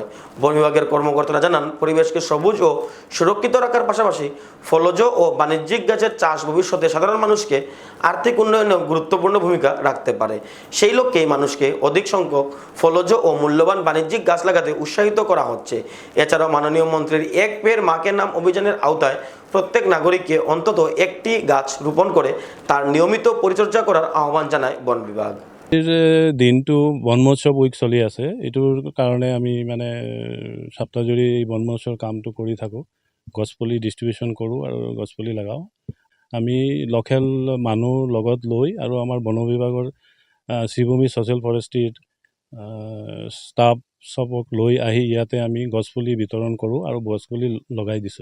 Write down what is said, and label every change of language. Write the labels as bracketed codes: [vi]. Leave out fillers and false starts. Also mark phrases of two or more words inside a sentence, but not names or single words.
[bn] বন বিভাগের কর্মকর্তারা জানান, পরিবেশকে সবুজ ও সুরক্ষিত রাখার পাশাপাশি ফলজ ও বাণিজ্যিক গাছের চাষ ভবিষ্যতে সাধারণ মানুষকে আর্থিক উন্নয়নে গুরুত্বপূর্ণ ভূমিকা রাখতে পারে। সেই লক্ষ্যেই মানুষকে অধিক সংখ্যক ফলজ ও মূল্যবান বাণিজ্যিক গাছ লাগাতে উৎসাহিত করা হচ্ছে। এছাড়াও মাননীয় মন্ত্রীর এক পেড় মাকে নাম অভিযানের আওতায় প্রত্যেক নাগরিককে অন্তত একটি গাছ রোপণ করে তার নিয়মিত পরিচর্যা করার আহ্বান জানায় বন বিভাগ। [as] দিনটো বন মহোৎসৱ উইক চলি আছে, এইটোৰ কাৰণে আমি মানে সপ্তাহজুৰি এই বন মহোৎসৱৰ কামটো কৰি থাকোঁ। গছপুলি ডিষ্ট্ৰিবিউশ্যন কৰোঁ আৰু গছপুলি লগাওঁ। আমি লোকেল মানুহ লগত লৈ আৰু আমাৰ বন বিভাগৰ শ্ৰীভূমি ছ'চিয়েল ফৰেষ্ট্ৰিৰ ষ্টাফ চবক লৈ আহি ইয়াতে আমি গছপুলি বিতৰণ কৰোঁ আৰু গছপুলি লগাই দিছোঁ।